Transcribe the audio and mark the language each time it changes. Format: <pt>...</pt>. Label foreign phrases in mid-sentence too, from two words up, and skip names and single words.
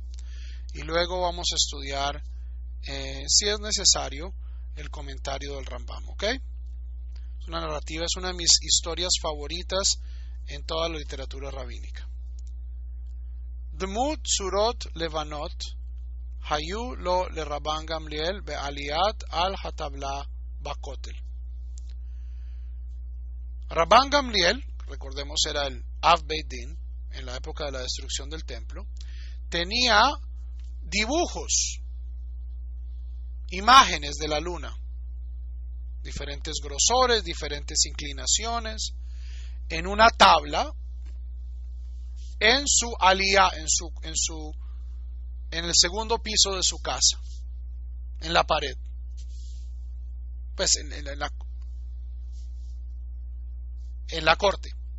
<es>Y luego vamos a estudiar, si es necesario, el comentario del Rambam. ¿Ok? Es una narrativa, es una de mis historias favoritas en toda la literatura rabínica.</es> <he>דמות צורות לבנות היו לו לרבן גמליאל בעליית על הטבלא בכותל.</he> <es>Rabban Gamliel, recordemos, era el</es> <he>אב בית דין</he> <es>en la época de la destrucción del templo, tenía dibujos, imágenes de la luna, diferentes grosores, diferentes inclinaciones, en una tabla, en su aliyah, en el segundo piso de su casa, en la pared, pues en la corte.</es>